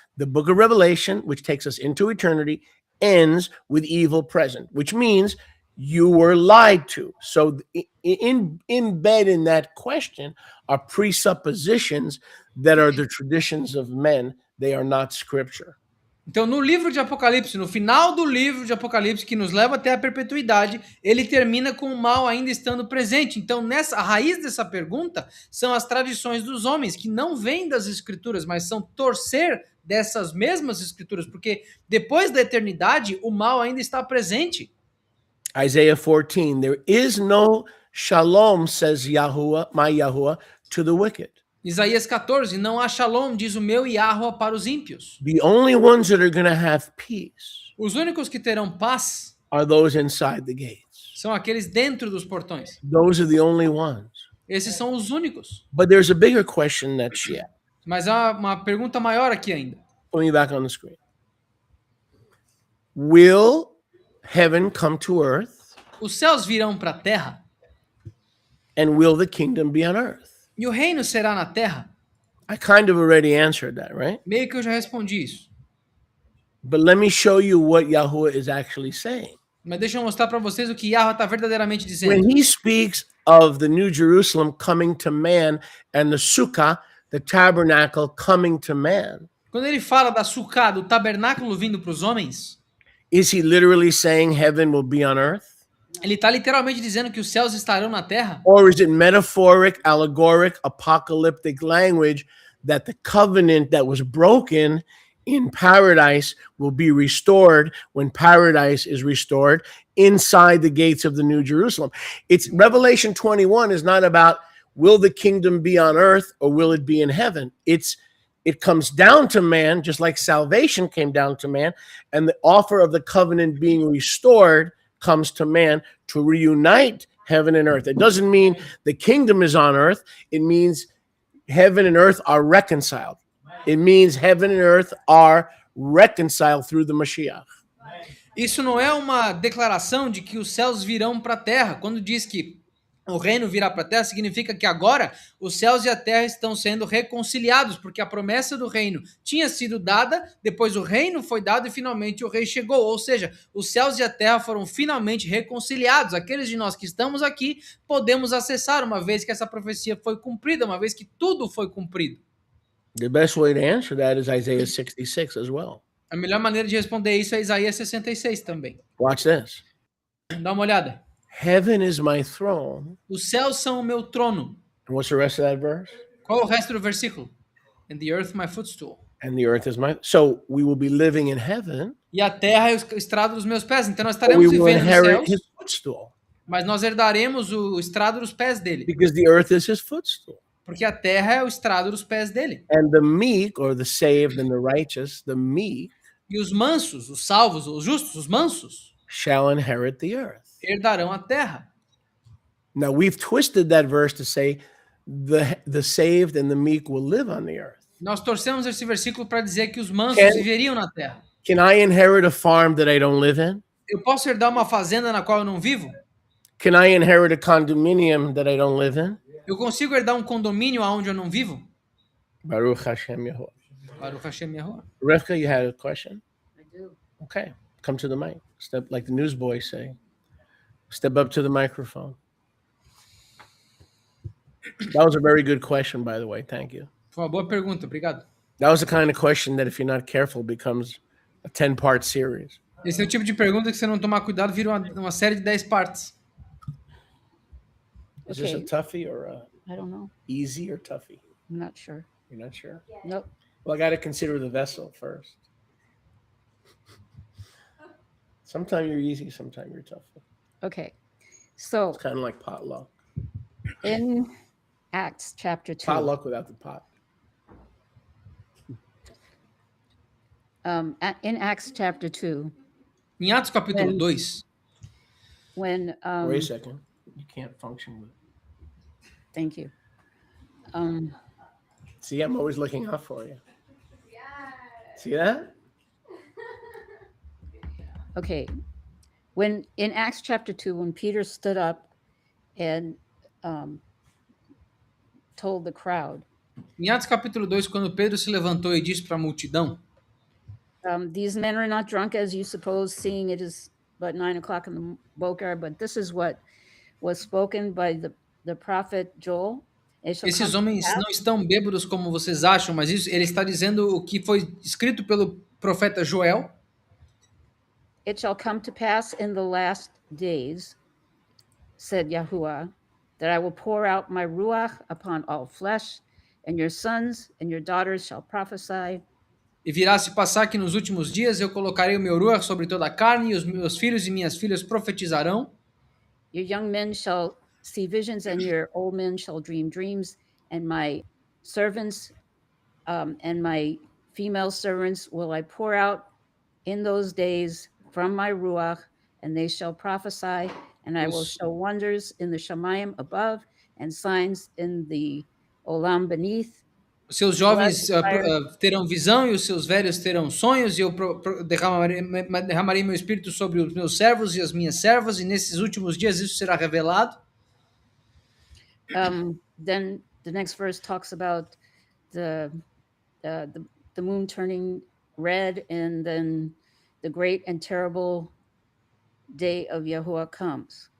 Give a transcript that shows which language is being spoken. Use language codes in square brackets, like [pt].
[en] The book of Revelation, which takes us into eternity, ends with evil present, which means you were lied to. So embedded in that question are presuppositions that are the traditions of men. They are not scripture. [pt] Então, no livro de Apocalipse, no final do livro de Apocalipse, que nos leva até a perpetuidade, ele termina com o mal ainda estando presente. Então, a raiz dessa pergunta são as tradições dos homens, que não vêm das escrituras, mas são torcer dessas mesmas escrituras, porque depois da eternidade, o mal ainda está presente. [en] Isaiah 14, there is no shalom, says Yahuwah, my Yahuwah, to the wicked. [pt] Isaías 14, não há shalom, diz o meu Yahuwah para os ímpios. [en] The only ones that are going to have peace [pt] Os únicos que terão paz [en] are those inside the gates. [pt] são aqueles dentro dos portões. [en] Those are the only ones. [pt] Esses são os únicos. [en] But there's a bigger question that's yet. [pt] Mas há uma pergunta maior aqui ainda. [en] Put me back on the screen. Will heaven come to earth? [pt] Os céus virão para a terra [en] And will the kingdom be on earth? [pt] e o reino será na terra? [en] I kind of already answered that, right? [pt] Meio que eu já respondi isso. [en] But let me show you what Yahuwah is actually saying. [pt] Mas deixa eu mostrar para vocês o que Yahweh está verdadeiramente [en] When [pt] dizendo. [en] he speaks of the New Jerusalem coming to man and the Sukkah, the tabernacle, coming to man, [pt] Quando ele fala da sukkah, do tabernáculo vindo para os homens, [en] is he literally saying heaven will be on earth? [pt] ele está literalmente dizendo que os céus estarão na terra? [en] Or is it metaphoric, allegoric, apocalyptic language that the covenant that was broken in paradise will be restored when paradise is restored inside the gates of the New Jerusalem? It's Revelation 21 is not about will the kingdom be on earth or will it be in heaven? It comes down to man, just like salvation came down to man, and the offer of the covenant being restored comes to man to reunite heaven and earth. It doesn't mean the kingdom is on earth. It means heaven and earth are reconciled. It means heaven and earth are reconciled through the Mashiach. [pt] Isso não é uma declaração de que os céus virão para a terra. Quando diz que o reino virá para a terra, significa que agora os céus e a terra estão sendo reconciliados, porque a promessa do reino tinha sido dada, depois o reino foi dado e finalmente o rei chegou. Ou seja, os céus e a terra foram finalmente reconciliados. Aqueles de nós que estamos aqui podemos acessar, uma vez que essa profecia foi cumprida, uma vez que tudo foi cumprido. [en] The best way to answer that is Isaiah 66 as well. [pt] A melhor maneira de responder isso é Isaías 66 também. [en] Watch this. [pt] Dá uma olhada. [en] Heaven is my throne. [pt] Os céus são o meu trono. [en] And what's the rest of that verse? [pt] Qual é o resto do versículo? [en] And the earth my footstool. And the earth is my. So we will be living in heaven. [pt] E a terra é o estrado dos meus pés. Então nós [en] But we [pt] estaremos [en] will [pt] vivendo nos [en] inherit [pt] céus, [en] his footstool [pt] mas nós herdaremos o estrado dos pés dele. [en] because the earth is his footstool. [pt] Porque a terra é o estrado dos pés dele. [en] And the meek, or the saved and the righteous, the meek [pt] E os mansos, os salvos, os justos, os mansos, [en] shall inherit the earth. [pt] herdarão a terra. [en] Now we've twisted that verse to say the saved and the meek will live on the earth. [pt] Nós torcemos esse versículo para dizer que os mansos [en] Can- [pt] viveriam na terra. [en] Can I inherit a farm that I don't live in? [pt] Eu posso herdar uma fazenda na qual eu não vivo? [en] Can I inherit a condominium that I don't live in? [pt] Eu consigo herdar um condomínio aonde eu não vivo? [he] Baruch Hashem Yahuwah. Baruch Hashem Yahuwah. [en] Rivka, you had a question? I do. Okay, come to the mic. Step like the newsboys say. Step up to the microphone. That was a very good question, by the way. Thank you. [pt] Foi uma boa pergunta, obrigado. [en] That was the kind of question that, if you're not careful, becomes a 10-part series. [pt] Esse é o tipo de pergunta que se não tomar cuidado vira uma série de 10 partes. [en] Is this a Okay. toughie or a I don't know. easy or toughie? I'm not sure. You're not sure? Nope. Well, I got to consider the vessel first. Sometimes you're easy, sometimes you're tough. Okay. So It's kind of like potluck. in Acts chapter 2, Potluck without the pot. in Acts chapter 2, [pt] Em Atos capítulo [en] When- [pt] 2, [en] when, Wait a second. You can't function with. thank you. See, I'm always looking out for you. See that? Okay. When in Acts chapter 2, when Peter stood up and told the crowd, [pt] em Atos capítulo 2, quando Pedro se levantou e disse para a multidão: [en] these men are not drunk as you suppose, seeing it is but 9 o'clock in the boker, but this is what was spoken by the prophet Joel. It shall [pt] esses [en] come to [pt] homens [en] pass- [pt] não estão bêbados como vocês acham, mas isso, ele está dizendo o que foi escrito pelo profeta Joel. [en] It shall come to pass in the last days, said Yahuwah, that I will pour out my ruach upon all flesh, and your sons and your daughters shall prophesy. [pt] E virá se passar que nos últimos dias eu colocarei o meu ruach sobre toda a carne, e os meus filhos e minhas filhas profetizarão. [en] Your young men shall see visions, and your old men shall dream dreams. And my servants and my female servants will I pour out in those days from my ruach, and they shall prophesy. And I will Yes. show wonders in the Shamayim above and signs in the Olam beneath. [pt] Os seus jovens [en] Fire. [pt] terão visão e os seus velhos terão sonhos, e eu derramarei meu espírito sobre os meus servos e as minhas servas, e nesses últimos dias isso será revelado. [en] Then the next verse talks about the moon turning read, and then the great and terrible day of Yahuwah comes.